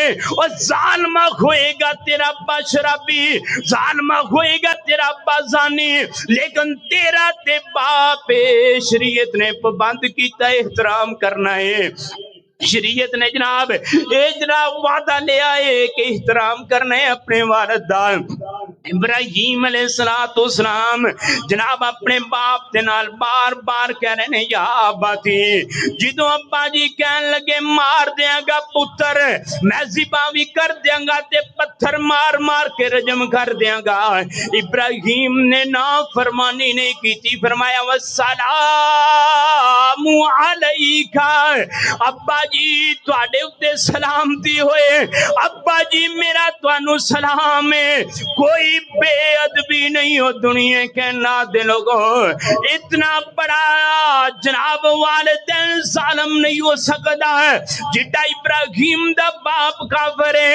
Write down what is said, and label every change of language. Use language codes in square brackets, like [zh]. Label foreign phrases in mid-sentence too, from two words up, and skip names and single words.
[pa] اور ظالمہ ہوئے گا تیرا ابا شرابی, ظالمہ ہوئے گا تیرا ابا زانی, لیکن تیرا تے باپ شریعت نے پابند کیتا احترام کرنا ہے. شریعت نے جناب وعدہ لے آئے کہ احترام کرنا ہے اپنے والد دا. ابراہیم علیہ السلام جناب اپنے باپ دے نال بار بار کہہ رہے ہیں [ar] یا اباتی. [pa] جدوں ابا جی کہن لگے مار دیاں گا پتر, میں ذبح بھی کر دیاں گا تے پتھر مار مار کے رجم کر دیاں گا. ابراہیم نے نافرمانی نہیں کیتی, فرمایا [ar] والسلام علیکا. [pa] ابا جی تواڈے اُتے سلامتی ہوئے. ابا جی میرا تانوں سلام ہے. کوئی بے ادبی نہیں ہو دنیا کے نادے لوگوں. اتنا بڑا جناب والدین ظالم نہیں ہو سکتا ہے جڈا ابراہیم دا باپ کافر ہے.